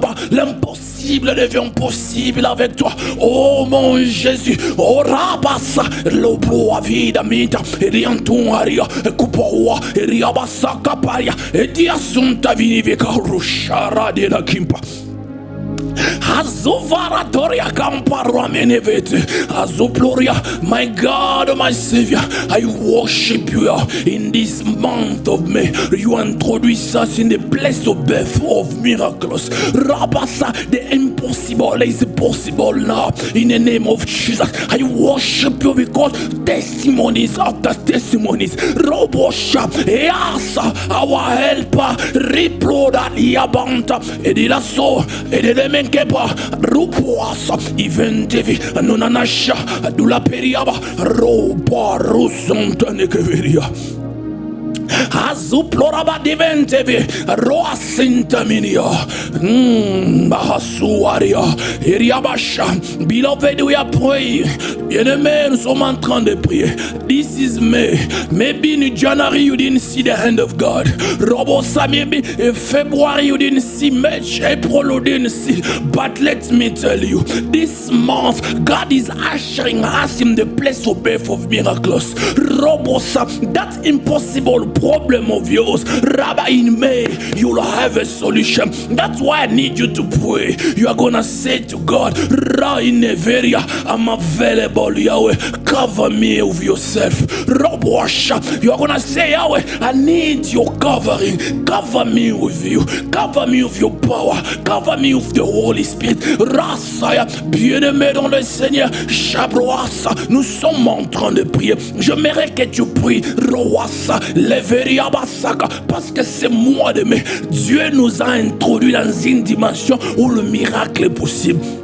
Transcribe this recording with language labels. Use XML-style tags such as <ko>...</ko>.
<fr>l'impossible devient possible avec toi, oh mon Jésus, oh Rabassa, l'oblo vida mita, et rianton aria, et coupawa, et riabassa caparia, et diasunta viniveka rushara de la kimpa. Azuvaratoria Campara Menevete, Azuploria,</fr> <en>my God, my Savior, I worship you in this month of May. You introduce us in the place of birth of miracles. Rabasa, the impossible is possible now. In the name of Jesus, I worship you because testimonies after testimonies. Robosha, Easa, our helper, Riploda, Yabanta, Edilaso, Edemen. Keba rupoasa iventevi nonanasha dula periaba roba rusonta nekeveria azuploraba diventevi roasintaminia bahasuaria eriabasha. Beloved, we are praying.</en> <fr>Bien-aimés, nous sommes en train de prier.</fr> <en>This is May. Maybe in January you didn't see the hand of God. Robosa, maybe in February you didn't see much. April you didn't see. But let me tell you, this month God is ushering us in the place of birth of miracles. Robosa, that impossible problem of yours, Rabbi, in May, you'll have a solution. That's why I need you to pray. You are gonna say to God, Ra in Neveria, I'm available, Yahweh. Cover me with yourself. Robosha, you are gonna say, Yahweh, I need your covering. Cover me with you. Cover me with your power. Cover me with the Holy Spirit.</en> <fr>Rasaya, bien-aimé dans le Seigneur, Chabroasa, nous sommes en train de prier. J'aimerais que tu pries, Roasa, Leveria Basaka, parce que c'est moi de mai. Dieu nous a introduits dans une dimension où le miracle est possible.</fr>